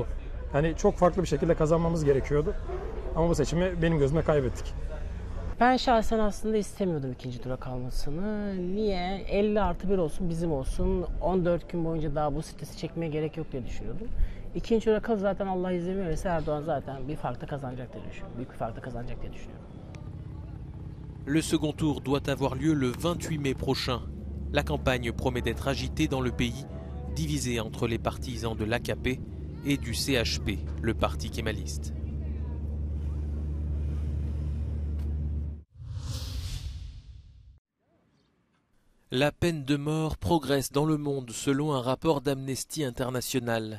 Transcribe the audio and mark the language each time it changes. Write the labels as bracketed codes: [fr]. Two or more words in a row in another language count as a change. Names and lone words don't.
[tr] Yani çok farklı bir şekilde kazanmamız gerekiyordu. Ama bu seçimi benim gözümde kaybettik. Ben şahsen aslında istemiyordum ikinci tura kalmasını. Niye? 50+1 olsun, bizim olsun. 14 gün boyunca daha bu stresi çekmeye gerek yok diye düşünüyordum. İkinci tura kal zaten Allah izin verirse Erdoğan zaten bir farklı kazanacak diye düşünüyorum. Büyük bir farklı kazanacak diye düşünüyorum. [fr] Le second tour doit avoir lieu le 28 mai prochain. La campagne promet d'être agitée dans le pays, divisée entre les partisans de l'AKP et du CHP, le parti kémaliste. La peine de mort progresse dans le monde selon un rapport d'Amnesty International.